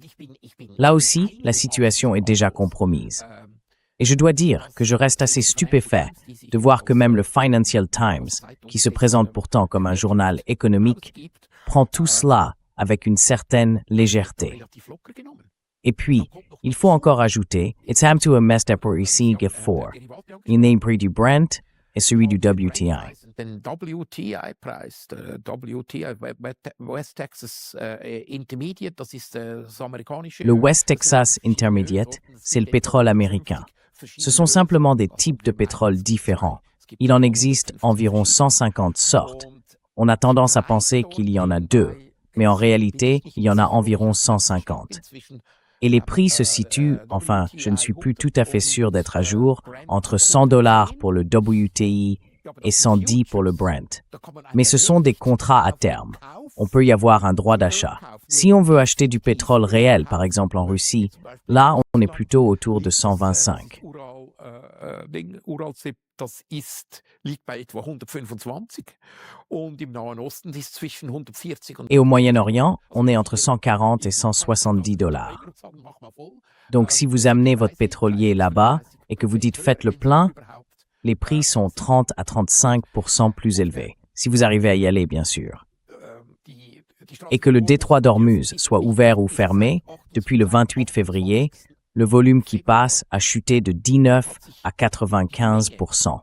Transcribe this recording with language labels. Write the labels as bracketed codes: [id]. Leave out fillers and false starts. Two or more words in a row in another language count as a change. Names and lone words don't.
[fr] Là aussi, la situation est déjà compromise. Et je dois dire que je reste assez stupéfait de voir que même le Financial Times, qui se présente pourtant comme un journal économique, prend tout cela avec une certaine légèreté. Et puis, il faut encore ajouter, it's time to a pour ici for. Il n'est prix du Brent et celui du WTI. [de] Den WTI-Preis, der WTI, West Texas Intermediate, das ist das amerikanische. [fr] Le West Texas Intermediate, c'est le pétrole américain. Ce sont simplement des types de pétrole différents. Il en existe environ 150 sortes. On a tendance à penser qu'il y en a 2, mais en réalité, il y en a environ 150. Et les prix se situent, enfin, je ne suis plus tout à fait sûr d'être à jour, entre $100 pour le WTI et 110 pour le Brent. Mais ce sont des contrats à terme. On peut y avoir un droit d'achat. Si on veut acheter du pétrole réel, par exemple en Russie, là, on est plutôt autour de 125. [de] Uralzip, das liegt bei etwa 125 und im Nahen Osten ist zwischen 140 und [fr] Et au Moyen-Orient, on est entre 140 et 170 dollars. Donc si vous amenez votre pétrolier là-bas et que vous dites faites le plein, les prix sont 30 à 35% plus élevés, si vous arrivez à y aller bien sûr. Et que le détroit d'Ormuz soit ouvert ou fermé, depuis le 28 février, le volume qui passe a chuté de 19 à 95%.